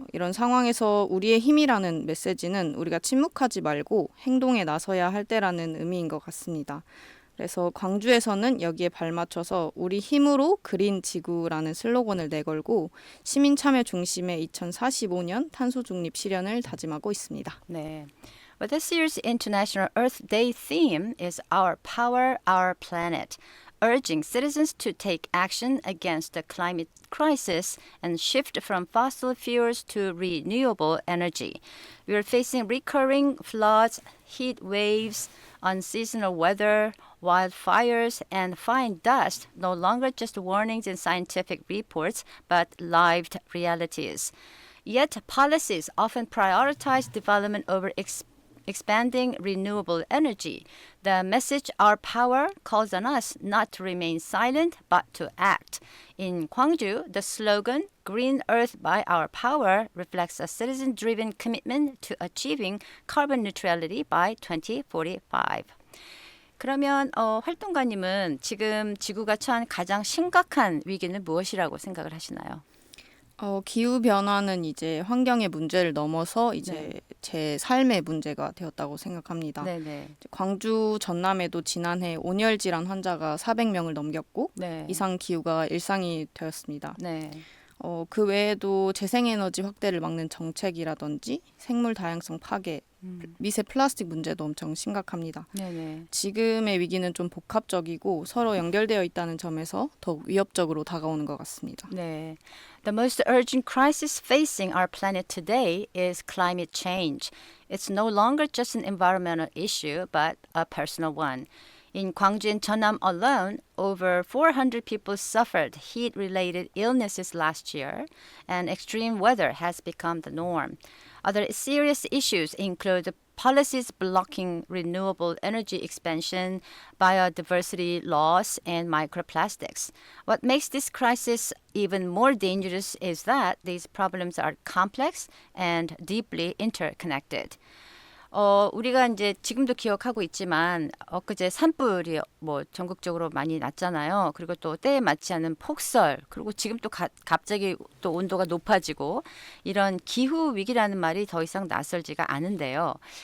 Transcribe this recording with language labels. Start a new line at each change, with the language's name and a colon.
Korean: 이런 상황에서 우리의 힘이라는 메시지는 우리가 침묵하지 말고 행동에 나서야 할 때라는 의미인 것 같습니다. 그래서 광주에서는 여기에 발맞춰서 우리 힘으로 그린 지구라는 슬로건을 내걸고 시민 참여 중심의 2045년 탄소 중립 실현을 다짐하고 있습니다. 네.
English: Well, this year's International Earth Day theme is Our Power, Our Planet, urging citizens to take action against the climate crisis and shift from fossil fuels to renewable energy. We are facing recurring floods, heat waves, unseasonal weather, wildfires, and fine dust, no longer just warnings in scientific reports, but lived realities. Yet, policies often prioritize development over expanding renewable energy. The message Our Power calls on us not to remain silent but to act. In Gwangju, the slogan Green Earth by Our Power reflects a citizen-driven commitment to achieving carbon neutrality by 2045.
Korean: 그러면 활동가님은 지금 지구가 처한 가장 심각한 위기는 무엇이라고 생각을 하시나요? 기후 변화는 이제 환경의 문제를 넘어서 이제 네. 제 삶의 문제가 되었다고 생각합니다. 네네. 광주 전남에도 지난해 온열 질환 환자가 400명을 넘겼고 네. 이상 기후가 일상이 되었습니다. 네. 그 외에도 재생에너지 확대를 막는 정책이라든지 생물 다양성 파괴, 미세 플라스틱 문제도 엄청 심각합니다. 네네. 지금의 위기는 좀 복합적이고 서로 연결되어 있다는 점에서 더욱 위협적으로 다가오는 것 같습니다. 네.
English: The most urgent crisis facing our planet today is climate change. It's no longer just an environmental issue, but a personal one. In Gwangju and Jeonnam alone, over 400 people suffered heat-related illnesses last year, and extreme weather has become the norm. Other serious issues include policies blocking renewable energy expansion, biodiversity loss, and microplastics. What makes this crisis even more dangerous is that these problems are complex and deeply interconnected.
Korean: 우리가 이제 지금도 기억하고 있지만 엊그제 산불이 뭐 전국적으로 많이 났잖아요. 그리고 또 때에 맞지 않은 폭설, 그리고 지금 또 갑자기 또 온도가 높아지고 이런 기후 위기라는 말이 더 이상 낯설지가 않은데요.